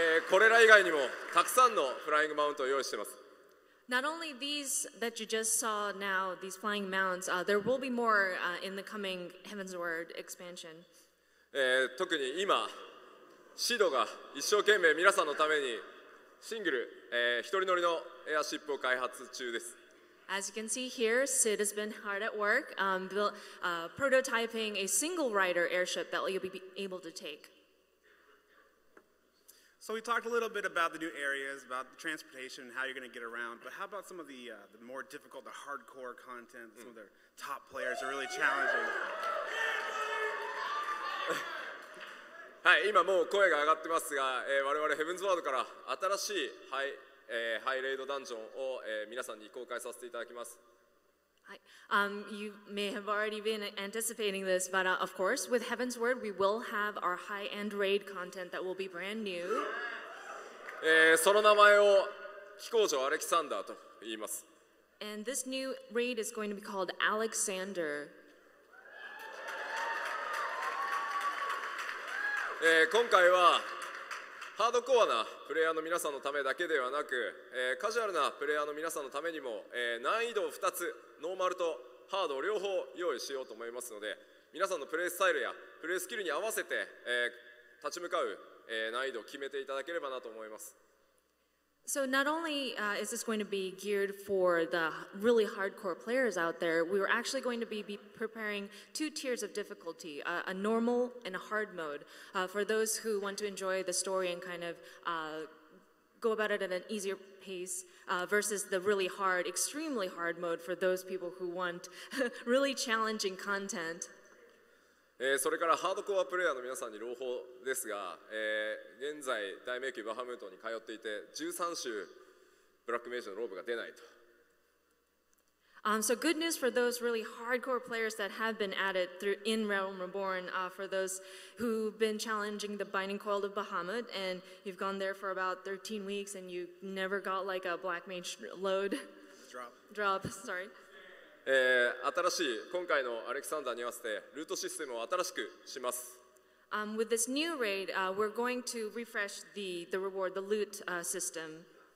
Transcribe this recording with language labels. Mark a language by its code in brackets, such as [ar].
[ja] これら以外にもたくさんのフライングマウントを用意しています。 [en] Not only these that you just saw now, these flying mounts, there will be more in the coming Heavensward expansion. [ja] 特に今、シドが一生懸命皆さんのためにシングル、一人乗りのエアシップを開発中です。 [en] As you can see here, Sid has been hard at work prototyping a single-rider airship that you'll be able to take. So we talked a little bit about the new areas, about the transportation, and how you're going to get around. But how about some of the more difficult, the hardcore content? Some of their top players are really challenging. [ja] はい、今もう声が上がってますが、我々ヘブンズワードから新しいハイレイドダンジョンを、皆さんに公開させていただきます。 [en] Hi. You may have already been anticipating this, but of course, with Heavensward, we will have our high-end raid content that will be brand new. [ja] その名前を飛行場アレキサンダーと言います。 [en] And this new raid is going to be called Alexander. [ja] 今回はハードコアなプレイヤーの皆さんのためだけではなく、カジュアルなプレイヤーの皆さんのためにも、難易度を2つ、ノーマルとハードを両方用意しようと思いますので、皆さんのプレイスタイルやプレイスキルに合わせて、立ち向かう、難易度を決めていただければなと思います。 [en] So not only is this going to be geared for the really hardcore players out there, we are actually going to be preparing two tiers of difficulty, a normal and a hard mode, for those who want to enjoy the story and kind of go about it at an easier pace, versus the really hard, extremely hard mode for those people who want really challenging content. [ja] それからハードコアプレイヤーの皆さんに朗報ですが、現在大迷宮バハムートに通っていて13種ブラックメイジのローブが出ないと。 [en] So good news for those really hardcore players that have been added through in Realm Reborn, for those who've been challenging the Binding Coil of Bahamut and you've gone there for about 13 weeks and you never got like a Black Mage load. Drop, sorry. [ja] 新しい今回のアレキサンダーに合わせてルートシステムを新しくします。 [en] With this new raid, we're going to refresh the reward, the loot system.